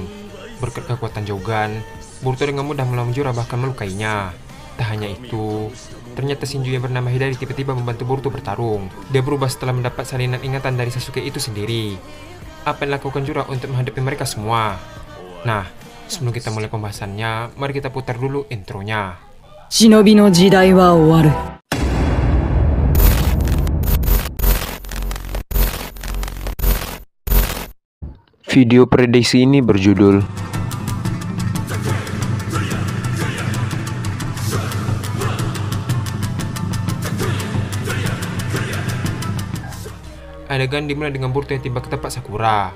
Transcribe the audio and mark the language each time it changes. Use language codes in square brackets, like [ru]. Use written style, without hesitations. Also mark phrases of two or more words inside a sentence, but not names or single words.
[id] Berkat kekuatan Jogan, Boruto dengan mudah melawan Jura bahkan melukainya. Tak hanya itu, ternyata Shinju yang bernama Hidari tiba-tiba membantu Boruto bertarung. Dia berubah setelah mendapat salinan ingatan dari Sasuke itu sendiri. Apa yang dilakukan Jura untuk menghadapi mereka semua? Nah, sebelum kita mulai pembahasannya, mari kita putar dulu intronya. [ja] 忍びの時代は終わる。 [id] Video prediksi ini berjudul adegan dimulai dengan Boruto yang tiba ke tempat Sakura.